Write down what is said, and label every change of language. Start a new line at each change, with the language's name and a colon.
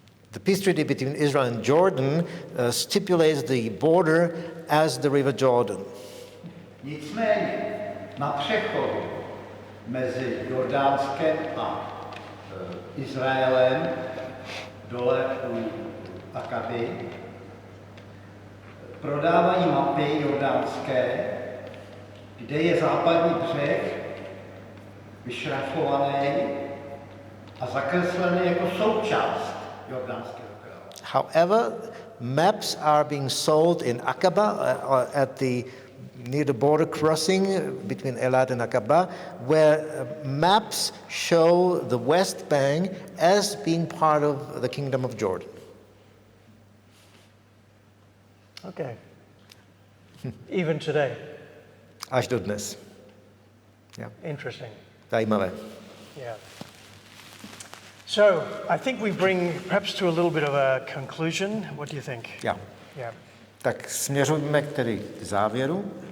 English: The peace treaty between Israel and Jordan stipulates the border as the River Jordan.
Czech: Nicméně na přechodu mezi Jordánskem a Izraelem dole u Akaby prodávají mapy jordánské, kde je západní břeh vyšrafovaný a zakreslený jako součást jordánského krále.
English: However, maps are being sold in Aqaba near the border crossing between Elad and Aqaba, where maps show the West Bank as being part of the Kingdom of Jordan. Okay. Even today.
Czech: Až do dnes. Yeah.
English: Interesting.
Czech: Zajímavé.
English: Yeah. So I think we bring perhaps to a little bit of a conclusion. What do you think? Yeah. Yeah.
Czech: Tak směřujeme tedy k závěru.